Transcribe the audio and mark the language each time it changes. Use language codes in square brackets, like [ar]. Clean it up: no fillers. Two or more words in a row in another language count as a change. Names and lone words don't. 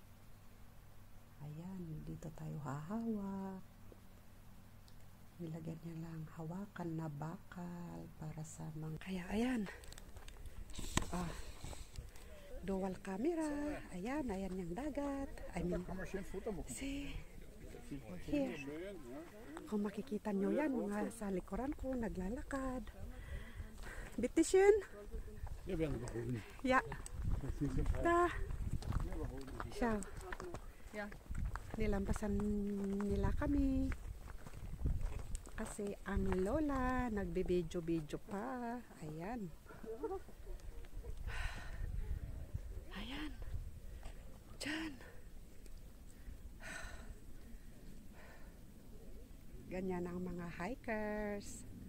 [tl] Ayan, dito tayo hahawak. Nilagyan niya lang hawakan na bakal para sa mga... Kaya ayan, dual camera. Ayan yung dagat. [en] I mean, see, here. [tl] Kung makikita nyo yan, mga sa likuran ko, naglalakad. [de] Bitteschön. Ja. Da. [tl] Siya. [en] Yeah. [tl] Nilampasan nila kami. Kasi ang lola nagbibidyo-bidyo pa. Ayan. Ayan. Diyan. Ganyan ang mga hikers.